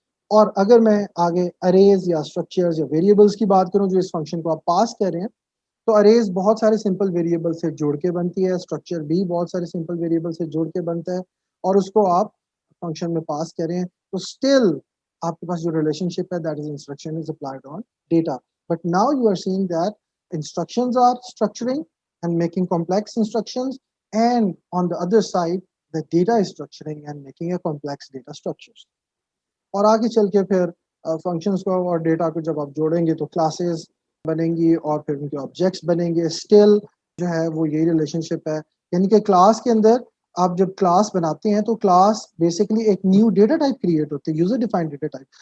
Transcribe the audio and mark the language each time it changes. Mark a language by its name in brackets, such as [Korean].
[Urdu] اور اگر میں آگے اریز یا اسٹرکچرز یا ویریبلس کی بات کروں جو اس فنکشن کو آپ پاس کر رہے ہیں, تو اریز بہت سارے سمپل ویریبل سے جوڑ کے بنتی ہے, اسٹرکچر بھی بہت سارے سمپل ویریبل سے جوڑ کے بنتا ہے, اور اس کو آپ فنکشن میں پاس کریں تو اسٹل آپ کے پاس جو ریلیشن شپ ہے [English] That is instruction is applied on data. But now you are seeing that instructions are structuring and making complex instructions, and on the other side the data is structuring and making a complex data structures. [Urdu] اور آگے چل کے پھر functions کو اور data کو جب آپ جوڑیں گے تو کلاسز بنیں گی اور پھر ان کے آبجیکٹس بنیں گے. اسٹل جو ہے وہ یہی ریلیشن شپ ہے, یعنی کہ کلاس کے اندر آپ جب کلاس بناتے ہیں تو کلاس بیسکلی ایک نیو ڈیٹا ٹائپ کریٹ ہوتے ہیں, یوزر ڈیفائنڈ ڈیٹا ٹائپ.